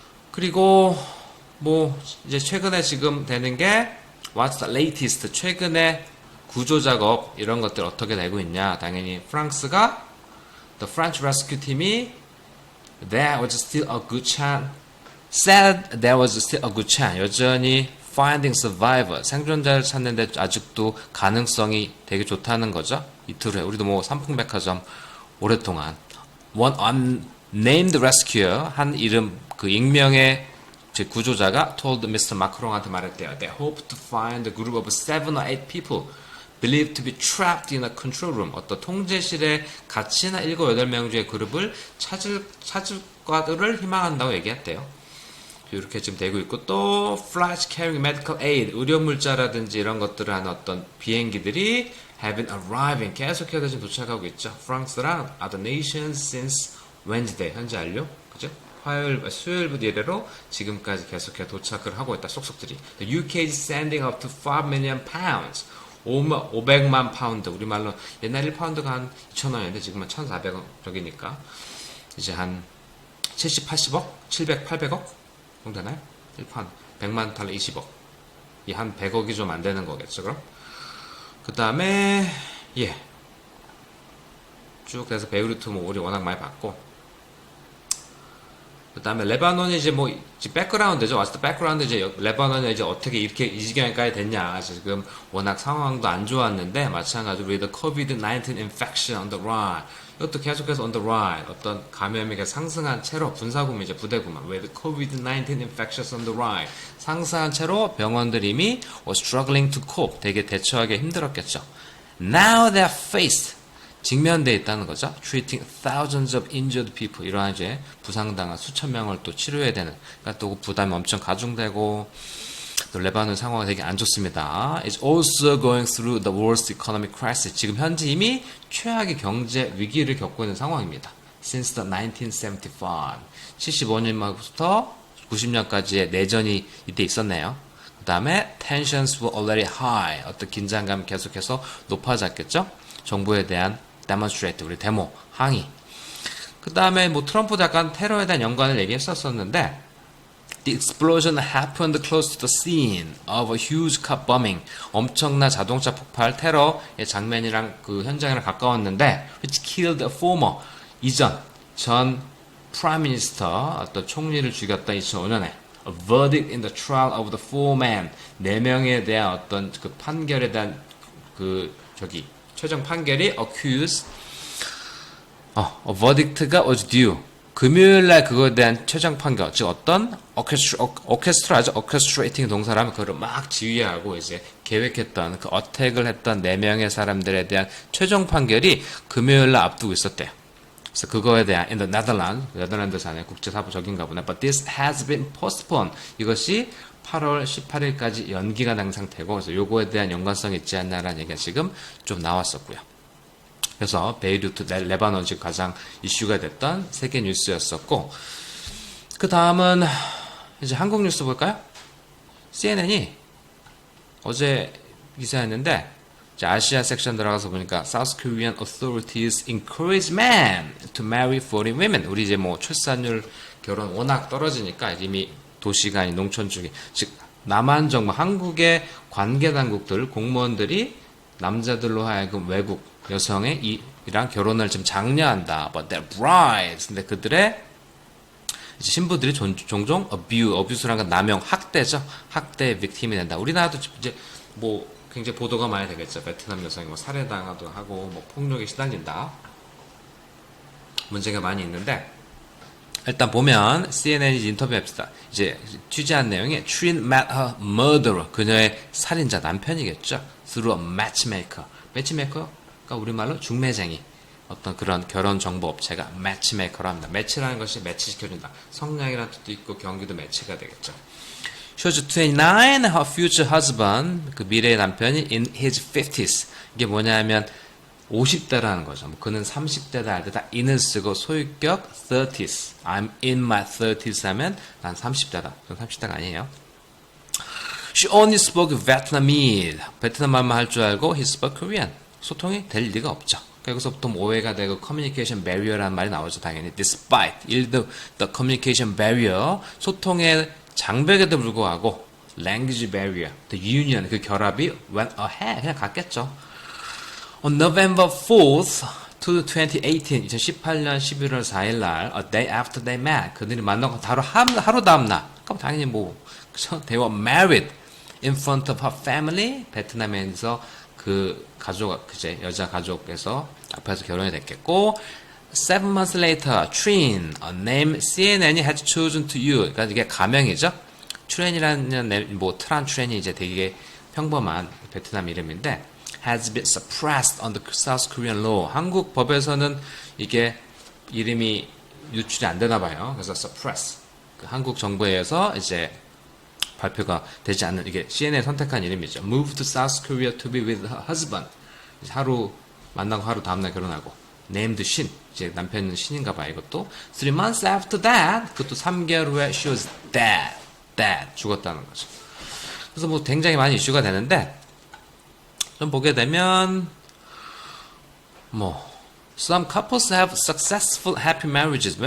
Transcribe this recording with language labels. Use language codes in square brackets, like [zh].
[ko] 그리고 뭐 이제 최근에 지금 되는 게 [en] what's the latest [ko] 최근에 구조 작업 이런 것들 어떻게 되고 있냐. 당연히 프랑스가 [en] the French rescue [ko] 팀이 [en] there was still a good chance said there was still a good chance [ko] 여전히 [en] finding survivor [ko] 생존자를 찾는데 아직도 가능성이 되게 좋다는 거죠. 이틀 후에 우리도 뭐 삼풍백화점 오랫동안 [en] one unnamed rescuer [ko] 한 이름 그 익명의 제 구조자가 [en] told Mr. [ko] Macron한테 말했대요. [en] They hope to find a group of 7 or 8 people believed to be trapped in a control room. [ko] 어떤 통제실에 갇힌 7, 8명 중의 그룹을 찾을 거를 희망한다고 얘기했대요. 이렇게 지금 되고 있고 또 [en] flights carrying medical aid [ko] 의료물자라든지 이런 것들을 하는 어떤 비행기들이 [en] have been arriving [ko] 계속해서 지금 도착하고 있죠. 프랑스랑 [en] other nations since Wednesday [ko] 현재 완료 그죠? 수요일부터 이래로 지금까지 계속해서 도착을 하고 있다. 속속들이 [en] The UK is sending up to 5 million pounds [ko] 500만 파운드 우리말로 옛날 1파운드가 한 2,000원이었는데 지금은 1,400원 저기니까 이제 한 70, 80억? 700, 800억? 정도 되나요? 1판 100만 달러 20억 이 한 100억이 좀 안 되는 거겠죠 그럼? 그 다음에 쭉 해서 베이루트 뭐 우리 워낙 많이 봤고 그 다음에 레바논이 이제 뭐 백그라운드죠. 왔을 때 백그라운드 이제 레바논이 이제 어떻게 이렇게 이 지경까지 됐냐. 지금 워낙 상황도 안 좋았는데 마찬가지로 [en] with the COVID-19 infection on the rise. 이것도 계속해서 on the rise. [ko] 어떤 감염이 상승한 채로 군사구만 이제 부대구만 [en] with the COVID-19 infections on the rise. [ko] 상승한 채로 병원들이 이미 [en] was struggling to cope. [ko] 되게 대처하기 힘들었겠죠. [en] Now they're faced. [ko] 직면돼 있다는 거죠. [en] treating thousands of injured people. [ko] 이러한 이제 부상당한 수천 명을 또 치료해야 되는. 그러니까 또 부담이 엄청 가중되고 또 레바논 상황이 되게 안 좋습니다. [en] It's also going through the worst economic crisis. [ko] 지금 현재 이미 최악의 경제 위기를 겪고 있는 상황입니다. [en] Since the 1975. [ko] 75년부터 90년까지의 내전이 이때 있었네요. 그 다음에 [en] tensions were already high. [ko] 어떤 긴장감이 계속해서 높아졌겠죠. 정부에 대한 demonstrate, 우리 데모, 항의. 그 다음에 뭐 트럼프도 약간 테러에 대한 연관을 얘기했었었는데 [en] The explosion happened close to the scene of a huge car bombing. [ko] 엄청난 자동차 폭발 테러의 장면이랑 그 현장이랑 가까웠는데 [en] which killed a former [ko] 이전 전 프라임 미니스터 어떤 총리를 죽였던 2005년에 [en] a verdict in the trial of the four men [ko] 4명에 대한 어떤 그 판결에 대한 그 최종 판결이 accused a verdict가 [en] was due [ko] 금요일날 그거에 대한 최종 판결, 즉 어떤 orchestra죠. orchestrating 동사라면 그거를 막 지휘하고 이제 계획했던 그 어택을 했던 4명의 사람들에 대한 최종 판결이 금요일날 앞두고 있었대요. 그래서 그거에 대한 [en] in the Netherlands, [ko] 네덜란드산의 국제사법적인가 보네. [en] But this has been postponed. [ko] 이것이 8월 18일까지 연기가 된 상태고, 그래서 요거에 대한 연관성이 있지 않나라는 얘기가 지금 좀 나왔었고요. 그래서 베이루트, 레바논 즉 가장 이슈가 됐던 세계 뉴스였었고, 그 다음은 이제 한국 뉴스 볼까요? CNN이 어제 기사였는데 이제 아시아 섹션 들어가서 보니까 [en] South Korean authorities encourage men to marry foreign women. [ko] 우리 이제 뭐 출산율 결혼 워낙 떨어지니까 이미 도시가 아닌 농촌 쪽에, 즉 남한 정부, 한국의 관계 당국들, 공무원들이 남자들로 하여금 외국 여성의 이랑 결혼을 지금 장려한다. [en] But their brides. [ko] 근데 그들의 이제 신부들이 종종 abuse라는 건 남용, 학대죠. 학대의 빅팀이 된다. 우리나라도 이제 뭐 굉장히 보도가 많이 되겠죠. 베트남 여성이 뭐 살해당하도 하고 뭐 폭력에 시달린다. 문제가 많이 있는데 일단 보면 CNN이 인터뷰합시다. 이제 취재한 내용이 [en] Trin met her murderer. [ko] 그녀의 살인자 남편이겠죠. [en] Through a matchmaker. [ko] 매치메이커가 우리말로 중매쟁이. 어떤 그런 결혼 정보 업체가 매치메이커로 합니다. 매치라는 것이 매치시켜준다. 성량이라는 뜻도 있고 경기도 매치가 되겠죠. [en] She was 29, her future husband, [ko] 그 미래의 남편이 [en] in his 50s. [ko] 이게 뭐냐면 50대라는 거죠. 뭐 그는 30대다 할 때 다 in을 쓰고 소유격 30s. [en] I'm in my 30s [ko] 하면 난 30대다. 그건 30대가 아니에요. [en] She only spoke Vietnamese. [ko] 베트남 말만 할 줄 알고 [en] he spoke Korean. [ko] 소통이 될 리가 없죠. 여기서부터 오해가 되고 communication barrier라는 말이 나오죠. 당연히 [en] despite the communication barrier [ko] 소통의 장벽에도 불구하고 [en] language barrier, the union [ko] 그 결합이 [en] went ahead [ko] 그냥 갔겠죠. [en] On November 4th to 2018 [ko] 2018년 11월 4일 날 [en] a day after they met [ko] 그들이 만나고 하루 다음 날 그럼 당연히 뭐 그죠? [en] They were married in front of her family [ko] 베트남에서 그 가족 그제 여자 가족에서 앞에서 결혼이 됐겠고 [en] 7 months later, Trin, a name CNN이 had chosen to you. [ko] 그러니까 이게 가명이죠. 트렌이라는 뭐 트란 트렌이 이제 되게 평범한 베트남 이름인데 [en] has been suppressed under South Korean law. [ko] 한국 법에서는 이게 이름이 유출이 안 되나 봐요. 그래서 suppress. 그 한국 정부에 의해서 이제 발표가 되지 않는 이게 CNN 선택한 이름이죠. [en] Move to South Korea to be with her husband. [ko] 하루 만나고 하루 다음날 결혼하고. [en] Named 신. [ko] 이제 남편은 신인가 봐 이것도. [en] 3 months after that. [ko] 그것도 3개월 후에 [en] she was dead. [ko] 죽었다는 거죠. 그래서 뭐 굉장히 많이 이슈가 되는데 좀 보게 되면 뭐 [en] Some couples have successful happy marriages.